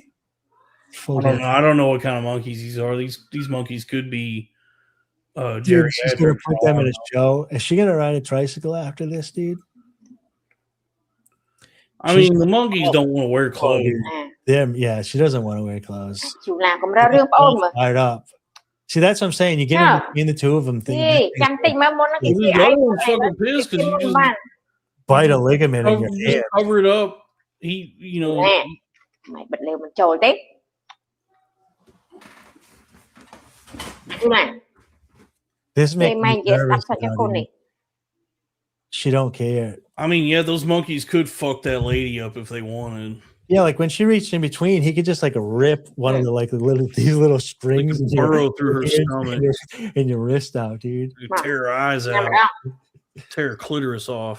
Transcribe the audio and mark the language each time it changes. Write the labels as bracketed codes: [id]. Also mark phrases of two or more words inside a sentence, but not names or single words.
[en] I don't know what kind of monkeys these are. These monkeys could be dude, she's gonna put them in a show. Is she gonna ride a tricycle after this, dude? I mean, the monkeys don't want to wear clothes. Them, yeah, she doesn't want to wear clothes. [km] ជូឡាកុំរើរឿងប្អូនមើល [en] Fired up. See, that's what I'm saying. You get in between the two of them. [km] នេះចាំតិចមើលមុនហ្នឹងគេ [en] This other one's fucking pissed because you just bite a ligament in your just head. cover it up. He, you know. [km] មិនបិទលើមិនចូលទេជូឡា [en] This [km] គេ [en] makes [km] មិន [en] me [km] និយាយស្ដាប់ [en] nervous [km] សាច់កូន [en] about [km] នេះ [en] it. She don't care. I mean, yeah, those monkeys could fuck that lady up if they wanted. Yeah, like when she reached in between, he could just like rip one of the these little strings Like burrow through her stomach and your wrist out, dude. Tear her eyes out, tear her clitoris off.